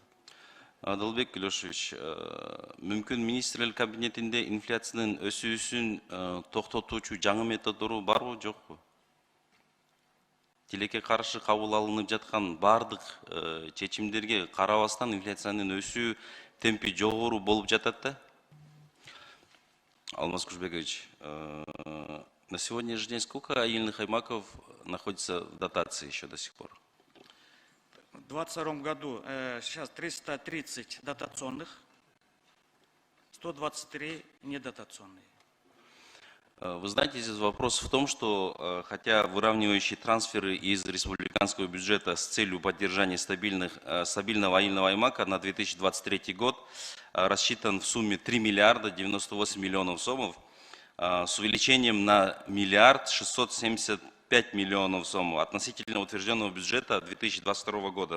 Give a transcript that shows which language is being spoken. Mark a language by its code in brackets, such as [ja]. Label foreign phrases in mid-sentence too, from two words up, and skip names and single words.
[ky] Адылбек Илешевич, мүмкүн министрлер кабинетинде инфляциянын өсүүсүн токтотуучу жаңы методдору барбы, жокпу? Тилекке каршы кабыл алынып жаткан бардык чечимдерге карабастан инфляциянын өсүү темпи жогору болуп жатат да? [ru] Алмаз Кушбекович, на сегодняшний день сколько аильных аймаков находится в дотации еще до сих пор? В 2022 году сейчас 330 дотационных, 123 недотационные. Вы знаете, здесь вопрос в том, что хотя выравнивающие трансферы из республиканского бюджета с целью поддержания стабильного аильного аймака на 2023 год рассчитан в сумме 3 миллиарда 98 миллионов сомов с увеличением на 1 675 миллионов сомов относительно утвержденного бюджета 2022 года.